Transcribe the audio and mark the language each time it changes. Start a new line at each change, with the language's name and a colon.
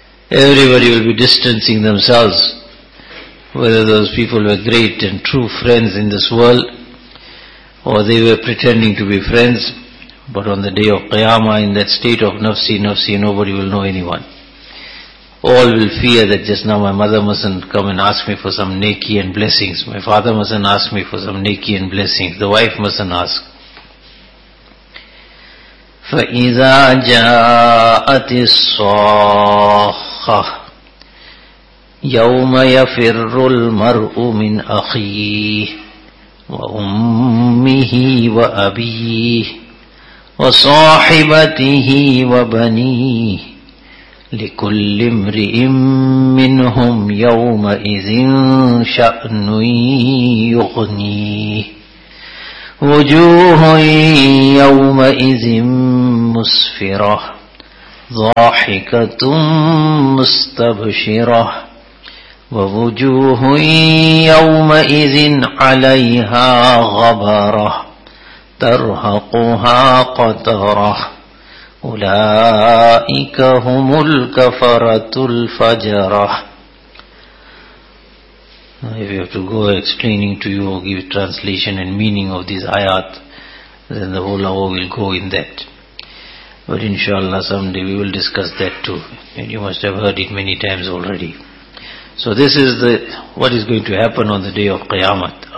English: Everybody will be distancing themselves, whether those people were great and true friends in this world, or they were pretending to be friends. But on the day of Qiyamah, in that state of nafsi, nafsi, nobody will know anyone. All will fear that just now my mother mustn't come and ask me for some neki and blessings. My father mustn't ask me for some neki and blessings. The wife mustn't ask.
Arabic: فَإِذَا جَاءَتِ الصَّاخَّةِ يَوْمَ يَفِرُّ الْمَرْءُ مِنْ أَخِيهِ وَأُمِّهِ وَأَبِيهِ وَصَاحِبَتِهِ وَبَنِيهِ لكل امرئ منهم يومئذ شأن يغنيه وجوه يومئذ مسفرة ضاحكة مستبشرة ووجوه يومئذ عليها غبرة ترهقها قترة أولئك هم الكفرة الفجرة.
English: If you have to go explaining to you or give translation and meaning of these ayat, then the whole hour will go in that. But inshallah someday we will discuss that too. And you must have heard it many times already. So this is the what is going to happen on the day of Qiyamah.